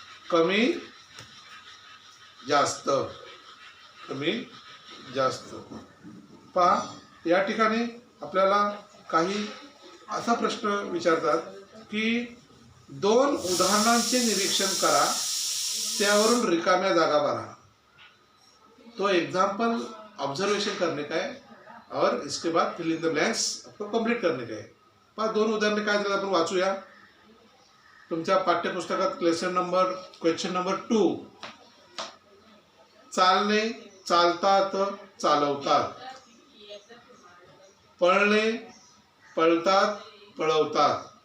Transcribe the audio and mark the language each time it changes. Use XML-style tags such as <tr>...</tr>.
<mr>कमी, जास्त. कमी, जास्त. पहा, या ठिकाणी आपल्याला काही असा प्रश्न विचारतात की दोन उदाहरणांचे निरीक्षण करा, त्यावरून रिकाम्या जागा भरा.</mr> <hi>तो एग्जाम्पल ऑब्जर्वेशन करने का है और इसके बाद फिल इन द ब्लैंक्स आपको कंप्लीट करने का है.</hi> <mr>पहा, दोन उदाहरणे काय आहेत आपण वाचूया. तुमच्या पाठ्यपुस्तकात क्वेश्चन नंबर 2. चालणे, चालतात, चालवतात. पळणे, पळतात, पळवतात.</mr>